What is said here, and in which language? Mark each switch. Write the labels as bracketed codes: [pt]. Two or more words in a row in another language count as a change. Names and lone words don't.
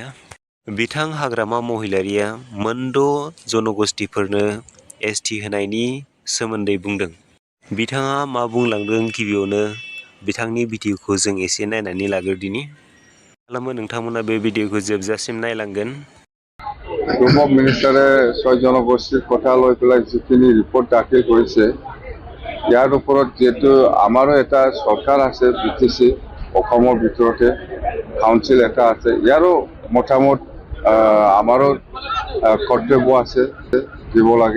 [brx] बिथां हाग्रामा महिलारिया मोनद' जनगोष्ठिफोरनो ST होनायनि सोमोन्दै बुंदों। बिथाङा मा बुंलांदों गिबियावनो बिथांनि भिडिअखौ जों एसे नायनानै लाग्रोदिनि। खालामो नोंथांमोना बे भिडिअखौ जोबजासिम नायलांगोन। [en] Group of Ministers [as] 6 জনগোষ্ঠীৰ কথা লৈ পেলাই যিখিনি ৰিপৰ্ট দাখিল কৰিছে, ইয়াৰ ওপৰত যিহেতু আমাৰো এটা চৰকাৰ আছে BTC, অসমৰ ভিতৰতে কাউন্সিল এটা আছে, ইয়াৰো মতামত আমাৰো কৰ্তব্য আছে দিব লাগে।